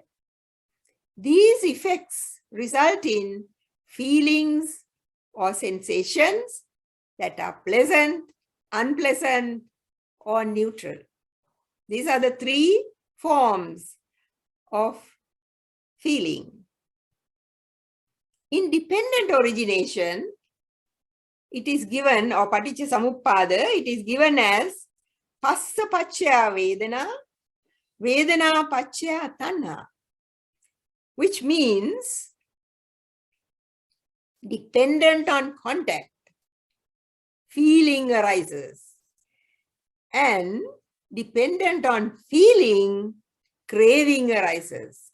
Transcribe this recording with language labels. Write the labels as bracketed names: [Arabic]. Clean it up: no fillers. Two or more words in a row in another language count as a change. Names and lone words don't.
[English] These effects result in feelings or sensations that are pleasant, unpleasant, or neutral. These are the three forms of feeling. In dependent origination, it is given, or [Pali] paticca samuppada, [English] it is given as [Pali] passa paccaya vedana, vedana paccaya tanha, [English] which means dependent on contact, feeling arises, and dependent on feeling, craving arises.